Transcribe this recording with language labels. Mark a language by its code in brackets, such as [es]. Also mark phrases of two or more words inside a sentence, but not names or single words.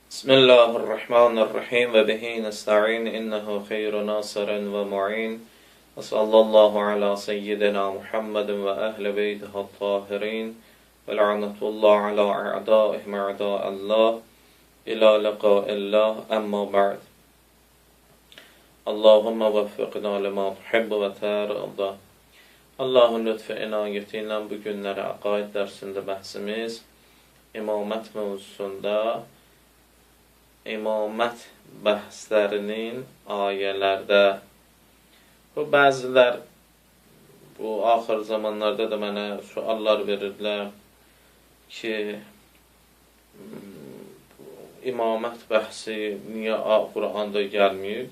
[ar] بسم الله الرحمن الرحيم وبه نستعين إنه خير ناصر ومعين وصلى الله على سيدنا محمد وأهل بيته الطاهرين ولعنة الله على أعدائهم أعداء الله إلى لقاء الله أما بعد. اللهم وفقنا لما تحب وترضى. [tr] Allah'ın lütfu inayetiyle [az] bu günləri aqaid dərsində bəhsimiz imamət mövzusunda imamət bəhslərinin ayələrdə. Bəzilər bu axır zamanlarda da mənə suallar verirlər ki, imamət bəhsi niyə Quranda gəlməyib?